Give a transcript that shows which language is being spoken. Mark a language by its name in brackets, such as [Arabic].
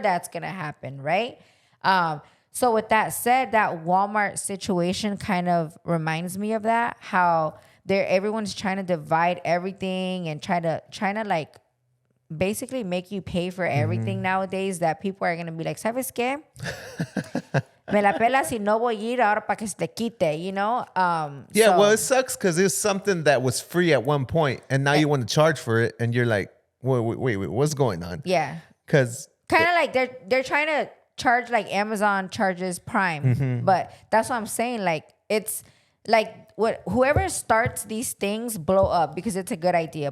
[English] That's going to happen, right? So with that said, that Walmart situation kind of reminds me of that, how everyone's trying to divide everything and trying to like basically make you pay for everything nowadays, that people are going to be like, [Spanish] ¿sabes qué? Me la pelas y no voy a ir ahora para que se te quite, [English] you know? Well, it sucks because it's something that was free at one point and now you want to charge for it and you're like, wait, what's going on? Yeah. Because kind of like they're trying to charge like Amazon charges Prime. But that's what I'm saying. Like, it's like whoever starts these things blow up because it's a good idea.